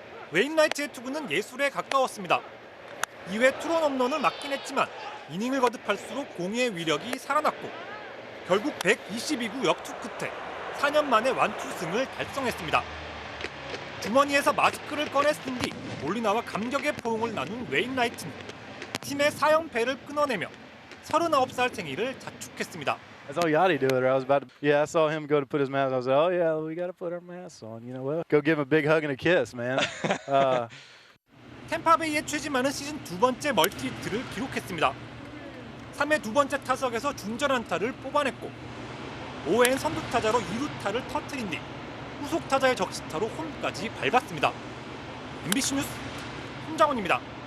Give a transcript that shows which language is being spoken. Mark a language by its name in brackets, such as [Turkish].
[Korean] 웨인 나이트의 투구는 예술에 가까웠습니다. 2회 투런 홈런을 맞긴 했지만 이닝을 거듭할수록 공의 위력이 살아났고 결국 122구 역투 끝에 4년 만에 완투승을 달성했습니다. 주머니에서 마스크를 꺼냈은 뒤 몰리나와 감격의 포옹을 나눈 웨인 나이트는 팀의 4연패를 끊어내며 39살 생일을 자축했습니다. [English] I saw Yachty do it. I was about to, I saw him go to put his mask on. I was like, oh yeah, we got to put our masks on. You know what? Go give him a big hug and a kiss, man. [Korean] 템파베이의 최지만은 시즌 2번째 멀티히트를 기록했습니다. 3회 2번째 타석에서 중전 안타를 뽑아냈고 5회엔 선두 타자로 2루타를 터뜨린 뒤 후속 타자의 적시타로 홈까지 밟았습니다. MBC 뉴스 손장훈입니다.